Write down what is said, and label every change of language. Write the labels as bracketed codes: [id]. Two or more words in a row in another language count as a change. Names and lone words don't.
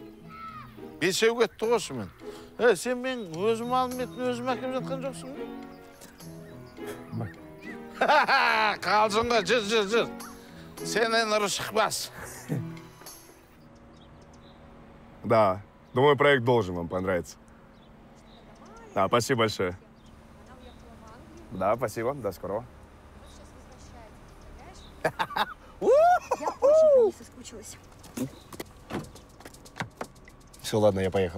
[kk] Бесеу кетті осы мен. Сен мен өзім алым етін өзім әкеп жатқан жоқсың ба? Қалжыңға жүр. Сенен ұры шықпас. [ru] Да, думаю, проект должен вам понравиться. Да, спасибо большое. Да, спасибо, до скорого. Я очень по ней соскучилась. Все, ладно, я поехал.